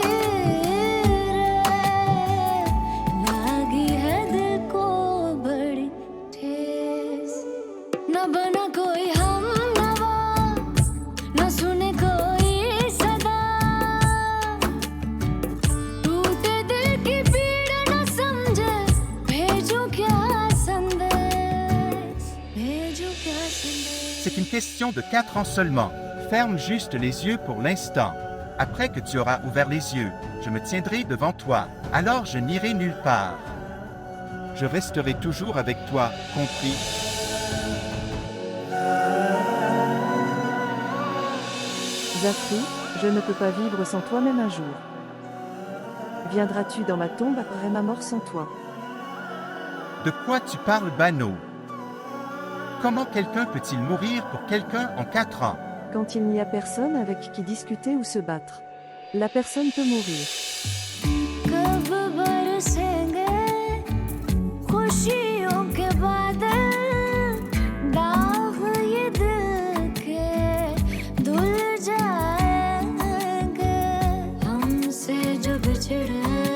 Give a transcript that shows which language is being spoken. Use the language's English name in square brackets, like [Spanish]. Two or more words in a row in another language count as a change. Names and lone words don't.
[Hindi] लागी है दिल को बड़ी ठेस न बना कोई हम नवा न सुने कोई सदा टूटे दिल की पीड़ न समझे भेजूं क्या संदेश भेजूं क्या संदेश [French] C'est une question de 4 ans seulement. Ferme juste les yeux pour l'instant. Après que tu auras ouvert les yeux, je me tiendrai devant toi. Alors je n'irai nulle part. Je resterai toujours avec toi, compris? Zafri, je ne peux pas vivre sans toi même un jour. Viendras-tu dans ma tombe après ma mort sans toi? De quoi tu parles, Bano? Comment quelqu'un peut-il mourir pour quelqu'un en 4 ans? Quand il n'y a personne avec qui discuter ou se battre. La personne peut mourir. [Hindi] कब बरसेंगे खुशियों के बादल दाग ये दिल के धुल जाएंगे हमसे जो बिछड़े